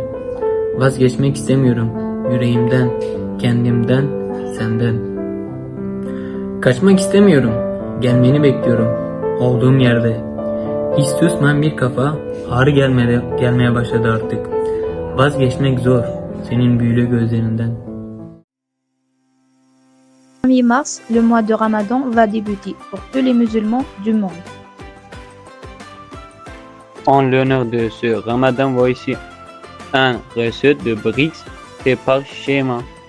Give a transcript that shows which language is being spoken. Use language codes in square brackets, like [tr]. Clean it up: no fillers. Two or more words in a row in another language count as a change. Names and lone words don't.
[tr] Vazgeçmek istemiyorum yüreğimden, kendimden, senden. Kaçmak istemiyorum. Gelmeni bekliyorum. Olduğum yerde. Hiç susmayan bir kafa ağrı gelmeye başladı artık. Vazgeçmek zor senin büyülü gözlerinden. [fr] 1er mars, le mois de Ramadan va débuter pour tous les musulmans du monde. En l'honneur de ce Ramadan, voici un recette de briques fait par Shema.